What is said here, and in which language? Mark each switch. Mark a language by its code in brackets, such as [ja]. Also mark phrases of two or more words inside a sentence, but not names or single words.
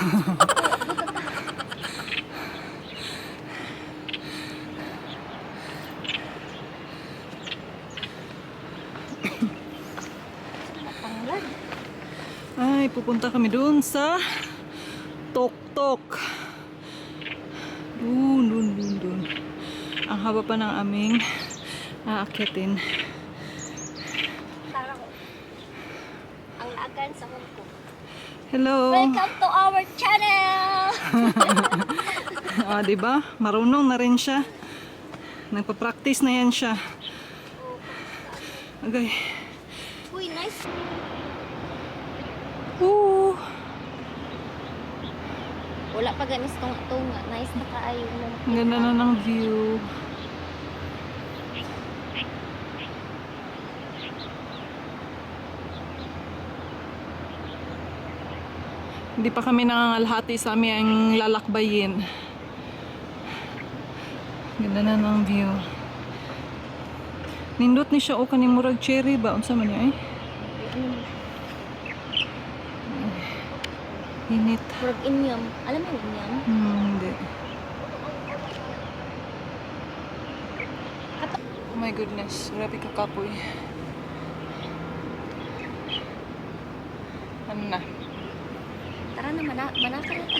[tl] Ay, pupunta kami doon sa Tok-Tok. Doon. Ang haba pa ng aming aakyatin. Tara ko. Ang agan sa Hong Kong. [en] Hello. Welcome to our channel. [tl] Diba? Marunong na rin siya. Nagpa-practice na yan siya. Okay. Uy, nice. Woo! [ceb] Wala pa ganis tong tunga. Nice na kaayo mo. [tl] Ang ganda na ng view. Hindi pa kami nangangalhati sa aming lalakbayin. Ganda na ng view. [ceb] Nindot ni siya o kaning murag cherry ba? Unsa man niya eh? Init. Murag inyam. [tl] Alam mo yung inyam? [en] Hindi. Oh my goodness. [ceb] Grabe kakapoy. [tl] Ano na? [ceb] Tara na, manaka na ta.